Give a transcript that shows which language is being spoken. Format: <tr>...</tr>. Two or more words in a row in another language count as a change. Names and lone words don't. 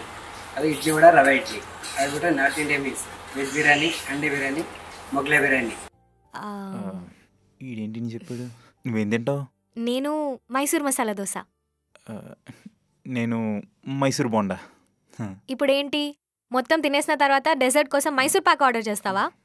<kn>ಅದು ಇಡ್ಲಿ ವಡ, ರವೆ ಇಡ್ಲಿ. ಅದು ಬಿಟ್ಟು ನಾರ್ತ್ ಇಂಡಿಯಾ ಮಿಕ್ಸ್,</kn> <te>వెజ్ బిర్యానీ, అండి బిర్యానీ, మొగలై బిర్యానీ. ఈడేంటి చెప్పాడు? నువ్వేం తింటావు? నేను మైసూర్ మసాలా దోశ. నేను మైసూర్ బోండా. ఇప్పుడేంటి మొత్తం తినేసిన తర్వాత డెజర్ట్ కోసం మైసూర్ పాక్ ఆర్డర్ చేస్తావా?</te>